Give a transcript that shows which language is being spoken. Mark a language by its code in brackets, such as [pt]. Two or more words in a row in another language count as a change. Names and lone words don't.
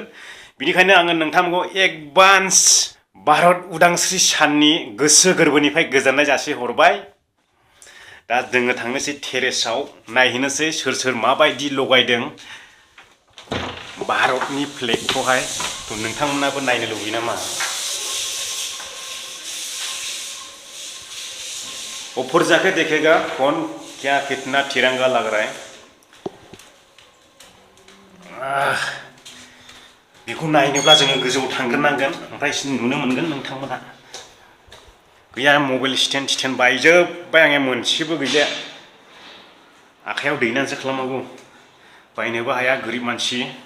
[brx] बिनिखायनो आङो नोंथांमोनखौ एडभान्स भारत उदांस्रि साननि गोसो गोरबोनिफ्राय गोजोननाय जासिहरबाय। दा जोङो थांनोसै टेरेसआव नायहैनोसै सोर माबायदि लगायदों भारतनि फ्लेगखौहाय। नोंथांमोनाबो नायनो लुबैयो नामा? [hi] ऊपर जाके देखेगा कौन क्या कितना तिरंगा लग रहा है। [brx] बेखौ नायनोब्ला जोङो गोजौआव थांग्रोनांगोन, ओमफ्राय नुनो मोनगोन नोंथांमोना। गैया मबाइल स्टेन्ड बायजोब्बाय आंनिया मोनसेबो गैला। आखायाव दैनानैसो खालामनांगौ, बायनोबो हाया गोरिब मानसि।